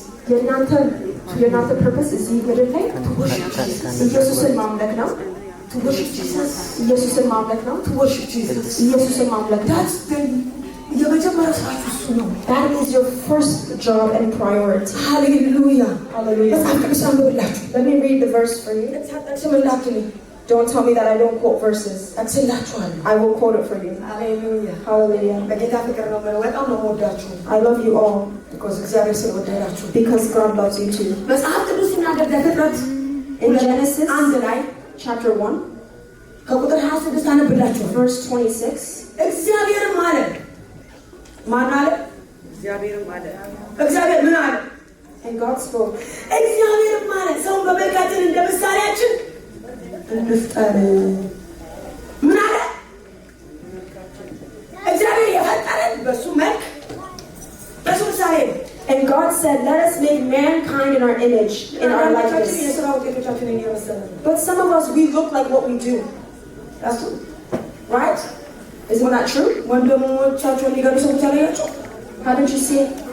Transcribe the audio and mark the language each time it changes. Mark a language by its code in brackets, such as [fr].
[am] የእናንተ purpose እዚህ ምድር ላይ ኢየሱስን ማምለክ ነው። ኢየሱስን ማምለክ ነው። ኢየሱስን ማምለክ ነው። የመጀመሪያው ስራችሁ እሱ ነው። [en] That is your first job and priority. Hallelujah. Hallelujah. [am] መጽሐፍ ቅዱስ አንብብላችሁ። [en] Let me read the verse for you. Don't tell me that I don't quote verses. I will quote it for you. Hallelujah. Hallelujah. [am] በጌታ ፍቅር ነው በጣም ነው የምወዳችሁ። [en] I love you all because [am] እግዚአብሔር ስለወደዳችሁ። [en] Because God loves you too. [am] መጽሐፍ ቅዱስ ሲናገር ዘፍጥረት [en] in Genesis [am] 1 ላይ [en] chapter 1 [am] ከቁጥር 26 አነብላችሁ። [en] verse 26 [am] እግዚአብሔርም አለ ማን አለ? እግዚአብሔርም አለ። እግዚአብሔር ምን አለ? [en] And God spoke. [am] እግዚአብሔርም አለ ሰውን በመልካችን እንደ ምሳሌያችን እንፍጠር ምን አለ እግዚአብሔር የፈጠረን በሱ መልክ በሱ ምሳሌ [en] And God said, let us make mankind in our image, in our likeness. But some of us, we look like what we do. That's true. Right? Isn't that true? Haven't you seen?